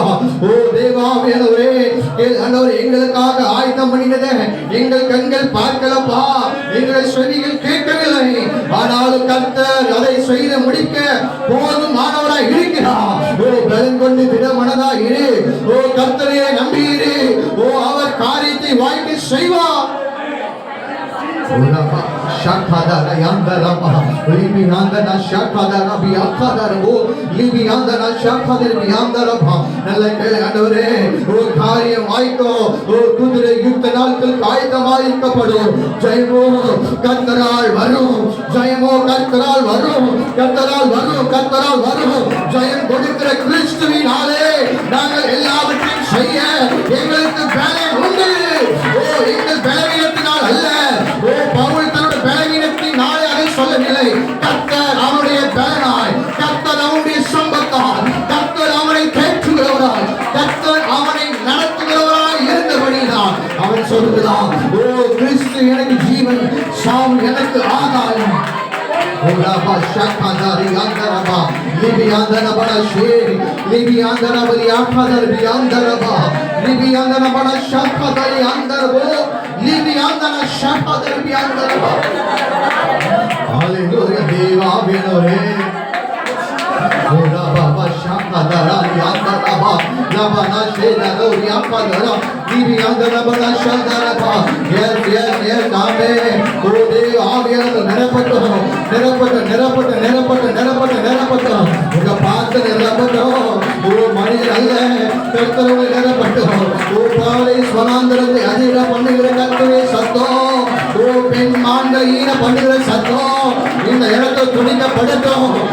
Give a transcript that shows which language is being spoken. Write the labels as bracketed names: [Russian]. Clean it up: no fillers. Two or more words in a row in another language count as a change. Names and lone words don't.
[Tamil] ஓ தேவாவியானவரே, ஆண்டவரே எங்களுக்காக ஆயத்தம் பண்ணினதே எங்கள் கண்கள் பார்க்கலப்பா, எங்கள் செவிகள் கேட்கவில்லை, ஆனாலும் கர்த்தர் அதை செய்து முடிக்க போதுமானவராய் இருக்கிறார். ஓ பலன் கொண்டு திடமனதா இரு. ஓ கர்த்தரை நம்பியிரு. ஓ அவர் காரியத்தை வாய்க்க செய்வார். Urapa shakadara yandarapa libi yandana shakadara biyakadara o libi yandana shakadara biyandarapa. நல்ல கேளு ஆண்டவரே, ஒரு காரியம் வாய்க்கோ. ஒரு குதிரை யுத்த நாட்கள் ஆயத்தமாக்கப்படும். ஜெயமோ கர்த்தரால் வரும், ஜெயமோ கர்த்தரால் வரும், கர்த்தரால் வரும், கர்த்தரால் வரும். ஜெயம் கொடுக்கிற கிறிஸ்துவினாலே நாங்கள் எல்லாவற்றையும் செய்ய எங்களுக்கு பலம் உண்டு. ஓ எங்கள் பலவீனத்தினால் அல்ல. ஓ பவுல் தன்னுடைய பலவீனத்தினால் அதை சொல்லவில்லை. கர்த்தர் அவனுடைய பலனாய், கர்த்தர் அவனுடைய சம்பத்தால், கர்த்தர் அவனை தேற்றுகிறவராய், கர்த்தர் அவனை நடத்துகிறவராய் இருந்தபடிதான் அவன் சொல்லுகிறான், ஓ கிறிஸ்து எனக்கு ஜீவன், சாவு எனக்கு ஆதாயம். Uraba shakadari yandaraba libi yandana bana sheri libi yandana bari akadar bi yandaraba libi yandana bana shakadari yandarbo libi yandana shakadar bi yandaraba. Hallelujah. Deva benore Uraba shakadara yandaraba labana shera ori akadara libi yandana bana shadaraba. [English] Yes amen. [Tamil] O Deva ஆவியானவர் நிரப்பட்டும், நிரப்பட்டும். உங்க பார்த்து நிரப்பட்டும். ஒரு மனிதன் அல்ல, கர்த்தரோடு நிரப்பட்டும். ஓ பாலை ஸ்வனாந்தரத்தை அதிர பண்ணுகிற கர்த்தரே சத்தம். ஓ பெண் மான்கள் ஈன பண்ணுகிற சத்தம் இந்த இடத்தை துணிக்கப்படட்டும்.